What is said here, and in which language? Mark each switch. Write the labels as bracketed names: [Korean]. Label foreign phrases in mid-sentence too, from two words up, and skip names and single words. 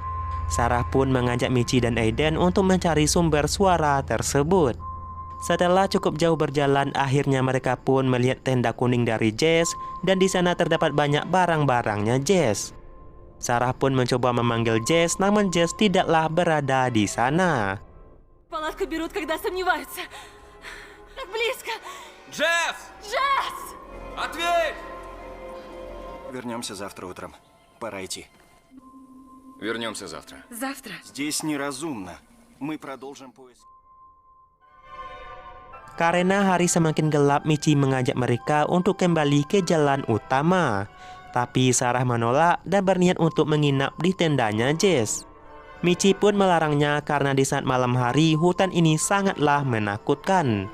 [Indonesian] Sarah pun mengajak Michi dan Aiden untuk mencari sumber suara tersebut. Setelah cukup jauh berjalan, akhirnya mereka pun melihat tenda kuning dari Jess dan di sana terdapat banyak barang-barangnya Jess. Sarah pun mencoba memanggil Jess, namun Jess tidaklah berada di sana. [Russian] Палатку берут, когда сомневаются. Так близко. Джесс! Джесс! Ответь! Вернемся завтра утром. Пора идти. Вернемся завтра. Завтра. Здесь неразумно. Мы продолжим поиск. [Indonesian] Karena hari semakin gelap, Michi mengajak mereka untuk kembali ke jalan utama. Tapi Sarah menolak dan berniat untuk menginap di tendanya Jess. Michi pun melarangnya karena di saat malam hari hutan ini sangatlah menakutkan.